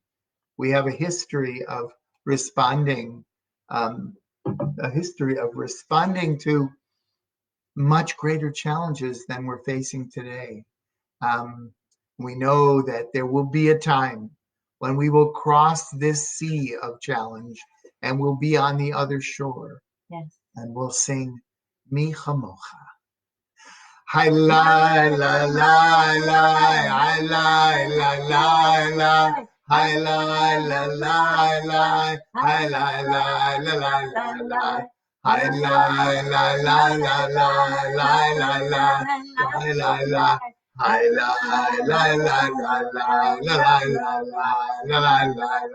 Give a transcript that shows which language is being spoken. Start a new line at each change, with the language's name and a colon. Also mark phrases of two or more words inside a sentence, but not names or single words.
English: We have a history of responding, um, to much greater challenges than we're facing today. Um, we know that there will be a time when we will cross this sea of challenge and we'll be on the other shore. Yes. And we'll sing Mi Chamocha. Hi la la la la, hi la la la la, hi la la la la, hi la la la la la. Hi la la la la la la la la, hi la la, hi la la la la la la la la la la.